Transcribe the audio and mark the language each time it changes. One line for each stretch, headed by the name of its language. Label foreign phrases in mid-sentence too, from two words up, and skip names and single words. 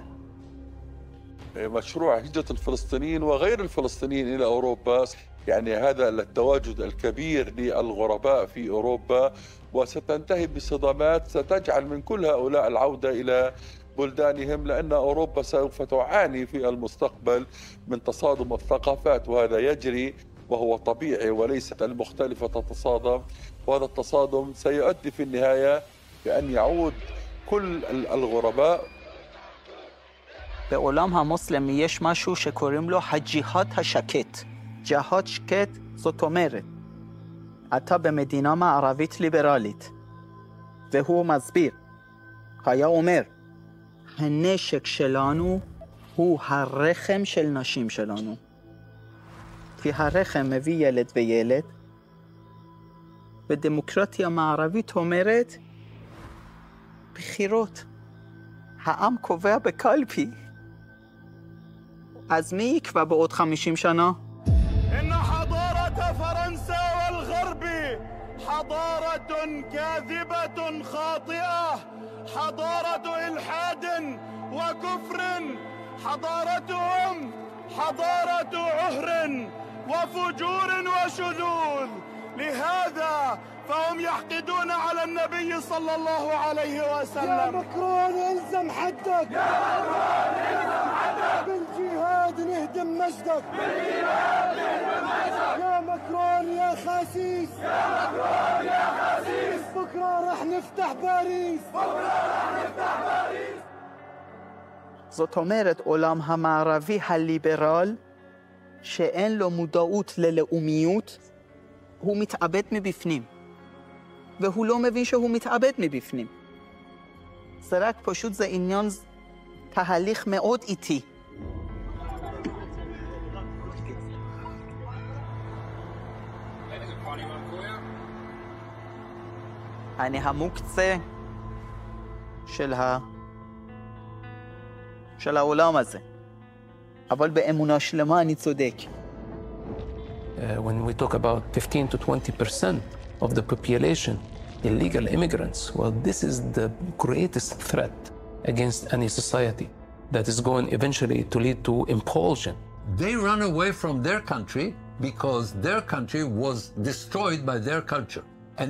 Arabic: مشروع هجرة الفلسطينيين وغير الفلسطينيين إلى أوروبا، يعني هذا التواجد الكبير للغرباء في أوروبا، وستنتهي بصدمات ستجعل من كل هؤلاء العودة إلى بلدانهم، لأن أوروبا سوف تعاني في المستقبل من تصادم الثقافات، وهذا يجري وهو طبيعي وليست المختلفة تتصادم، وهذا التصادم سيؤدي في النهاية بأن يعود كل الغرباء.
Hebrew: בעולם המוסלמי יש משהו שקוראים לו הג'יהאד השקט. ג'יהאד שקט זאת אומרת, אתה במדינה מערבית ליברלית, והוא מסביר, היה אומר, הנשק שלנו הוא הרחם של נשים שלנו. כי הרחם מביא ילד וילד, ודמוקרטיה מערבית אומרת, בחירות. העם קובע בקלפי. אז מי יקבע בעוד 50 שנה?
Arabic: إن حضارة فرنسا والغرب حضارة كاذبة خاطئة، حضارة إلحاد وكفر، حضارتهم حضارة عهر وفجور وشذوذ. لهذا فهم يحقدون على النبي صلى الله عليه وسلم. يا مكرون الزم حدك، يا مكرون الزم حدك، بالجهاد نهدم مجدك، بالجهاد نهدم مجدك، يا مكرون يا خسيس، يا مكرون يا خسيس، بكره رح نفتح باريس، بكره رح نفتح باريس.
Hebrew: זאת אומרת, עולם המערבי הליברל, שאין לו מודעות ללאומיות, הוא מתאבד מבפנים. והוא לא מבין שהוא מתאבד מבפנים. זה רק פשוט זה עניין, תהליך מאוד איטי. אני המוקצה של העולם הזה. אבל באמונה שלמה אני צודק.
English: When we talk about 15 to 20% of the population, illegal immigrants, well, this is the greatest threat against any society that is going eventually to lead to impulsion. They run away from their country because their country was destroyed by their culture.